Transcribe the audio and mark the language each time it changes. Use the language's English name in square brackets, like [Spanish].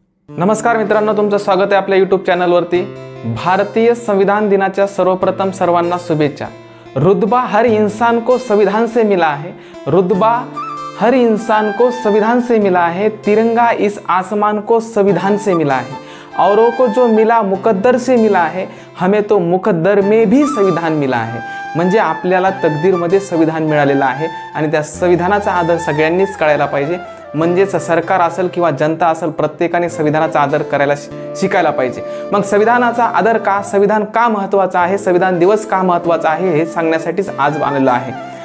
[Marathi] नमस्कार मित्रांनो, तुमचं स्वागत आहे आपल्या यूट्यूब चॅनलवरती। भारतीय संविधान दिनाच्या सर्वप्रथम सर्वांना शुभेच्छा। [Hindi] रुतबा हर इंसान को संविधान से मिला है, रुतबा हर इंसान को संविधान से मिला है, तिरंगा इस आसमान को संविधान से मिला है, औरों को जो मिला मुकद्दर से मिला है, हमें तो मुकद्दर में भी संविधान मिला है। [Marathi] म्हणजे आपल्याला तकदीरमध्ये संविधान मिळालेलं आहे आणि त्या संविधानाचा आदर सगळ्यांनीच करायला पाहिजे। म्हणजेच सरकार असेल किंवा जनता असेल, प्रत्येकाने संविधानाचा आदर करायला शिकायला पाहिजे। मग संविधानाचा आदर का, संविधान का महत्त्वाचा आहे, संविधान दिवस का महत्त्वाचा आहे हे सांगण्यासाठीच आज आलेलं आहे।